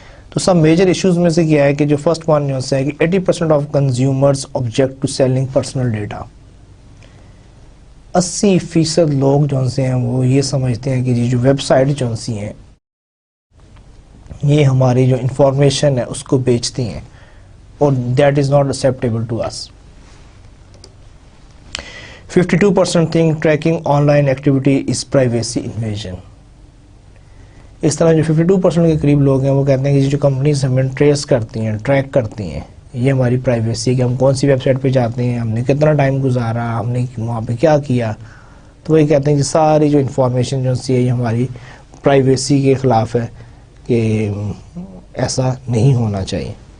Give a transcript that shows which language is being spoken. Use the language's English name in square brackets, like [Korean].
[Urdu] تو سب major issues میں سے کیا ہے کہ جو فرسٹ ون جو ہے کہ [English] 80% of consumers object to selling personal data. [Urdu] 80% لوگ جو ہیں وہ یہ سمجھتے ہیں کہ جو ویب سائٹ جو ہیں یہ ہماری جو انفارمیشن ہے اس کو بیچتی ہیں, اور [English] That is not acceptable to us. 52% think tracking online activity is privacy invasion. [Urdu] اس طرح جو 52% کے قریب لوگ ہیں وہ کہتے ہیں کہ جو کمپنیز ہمیں ٹریس کرتی ہیں, ٹریک کرتی ہیں, یہ ہماری پرائیویسی ہے کہ ہم کون سی ویب سائٹ پہ جاتے ہیں, ہم نے کتنا ٹائم گزارا, ہم نے وہاں پہ کیا کیا. تو وہی کہتے ہیں کہ ساری جو انفارمیشن جو ہے یہ ہماری پرائیویسی کے خلاف ہے, کہ ایسا نہیں ہونا چاہیے.